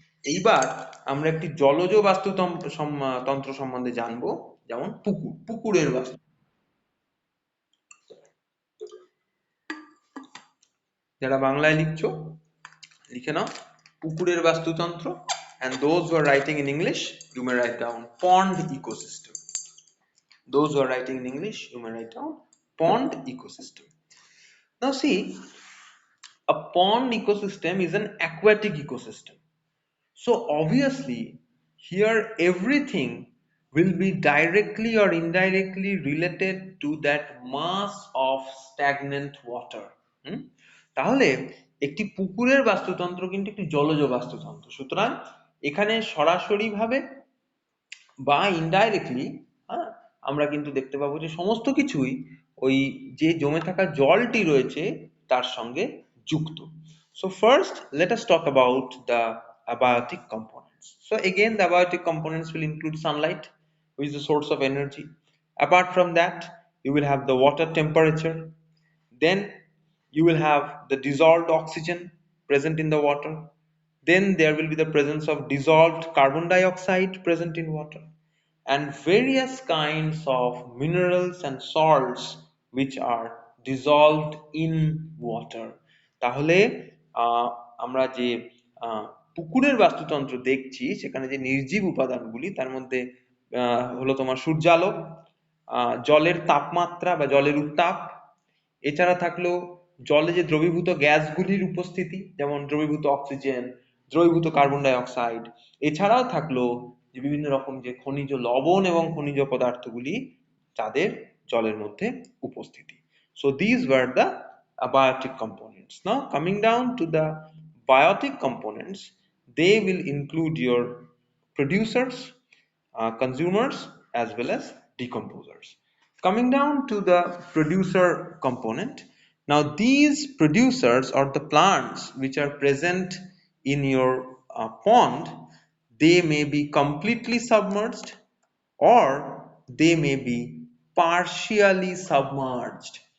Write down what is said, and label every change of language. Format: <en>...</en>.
<bn>এইবার আমরা একটি জলজ তন্ত্র সম্বন্ধে জানবো, যেমন পুকুরের বাস্তু। যারা বাংলায় লিখছো লিখে নাও পুকুরের বাস্তুতন্ত্র,</bn> <en>and those who are writing in English you may write down pond ecosystem. Those who are writing in English you may write down pond ecosystem. Now see, a pond ecosystem is an aquatic ecosystem. So obviously here everything will be directly or indirectly related to that mass of stagnant water.</en> <bn>তাহলে একটি পুকুরের বাস্তুতন্ত্র কিন্তু একটি জলজ বাস্তুতন্ত্র, সুতরাং এখানে সরাসরি ভাবে বা ইনডাইরেক্টলি আমরা কিন্তু দেখতে পাবো যে সমস্ত কিছুই ওই যে জমে থাকা জলটি রয়েছে তার সঙ্গে যুক্ত।</bn> <en>So first let us talk about the abiotic components. So again the abiotic components will include sunlight, which is the source of energy. Apart from that you will have the water temperature, then you will have the dissolved oxygen present in the water, then there will be the presence of dissolved carbon dioxide present in water, and various kinds of minerals and salts which are dissolved in water.</en> <bn>তাহলে আমরা যে পুকুরের বাস্তুতন্ত্র দেখছি সেখানে যে নির্জীব উপাদানগুলি তার মধ্যে হলো তোমার সূর্যালোক, জলের তাপমাত্রা বা জলের উত্তাপ, এছাড়া থাকলো জলে যে দ্রবীভূত গ্যাসগুলির উপস্থিতি, যেমন দ্রবীভূত অক্সিজেন, দ্রবীভূত কার্বন ডাই অক্সাইড, এছাড়াও থাকলো যে বিভিন্ন রকম যে খনিজ লবণ এবং খনিজ পদার্থগুলি তাদের জলের মধ্যে উপস্থিতি।</bn> <en>So these were the abiotic components. Now coming down to the biotic components, they will include your producers, consumers as well as decomposers. Coming down to the producer component, now these producers or the plants which are present in your pond, they may be completely submerged or they may be partially submerged.</en>